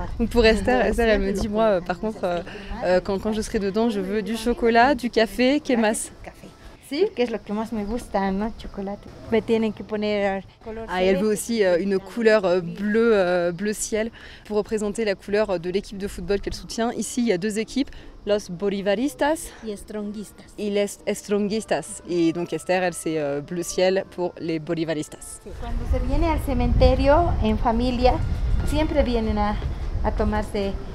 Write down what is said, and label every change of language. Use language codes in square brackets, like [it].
[fr] Pour Esther, elle me dit, moi par contre, quand je serai dedans, je veux du chocolat, du café, [es] ¿qué más? Sí, que es lo que más me gusta, ¿no? Chocolate. Me tienen que poner color. [fr] Ah, et elle veut aussi une couleur bleu ciel pour représenter la couleur de l'équipe de football qu'elle soutient. Ici, il y a 2 équipes, [es] los bolivaristas y stronguistas. [fr] Et les stronguistas. Et donc Esther, elle, c'est bleu ciel pour les bolivaristas. [es] Cuando se viene al cementerio en familia, siempre vienen a tomarse.